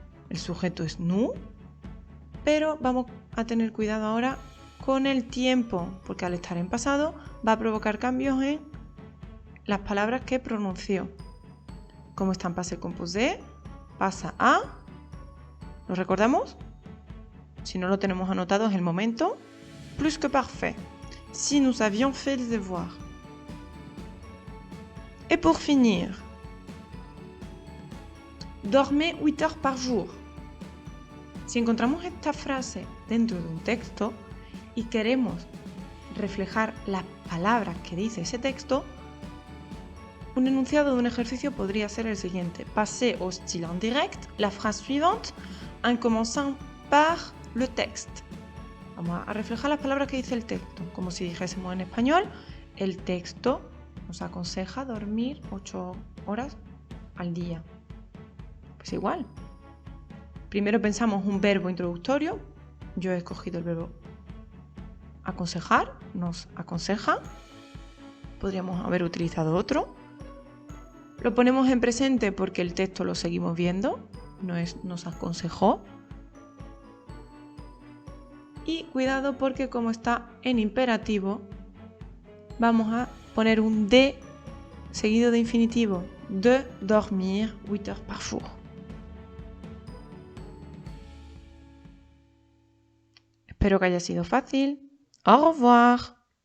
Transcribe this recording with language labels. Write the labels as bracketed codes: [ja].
[es] El sujeto es nous, pero vamos a tener cuidado ahora con el tiempo, porque al estar en pasado va a provocar cambios en las palabras que pronunció. Como está en passé composé, pasa a... ¿Lo recordamos? Si no lo tenemos anotado es el momento. [fr] Plus que parfait. Si nous avions fait les devoirs. Et pour finir, dormez 8 heures par jour. [es] Si encontramos esta frase dentro de un texto y queremos reflejar las palabras que dice ese texto, un enunciado de un ejercicio podría ser el siguiente. [fr] Passez au style indirect la phrase suivante en commençant par le texte. [es] Vamos a reflejar las palabras que dice el texto, como si dijésemos en español, el texto nos aconseja dormir 8 horas al día. Pues igual. Primero pensamos un verbo introductorio. Yo he escogido el verbo aconsejar, nos aconseja. Podríamos haber utilizado otro. Lo ponemos en presente porque el texto lo seguimos viendo, no es nos aconsejó. Y cuidado porque como está en imperativo, vamos a poner un de seguido de infinitivo. [fr] De dormir 8 heures par jour. [es] Espero que haya sido fácil. [fr] Au revoir.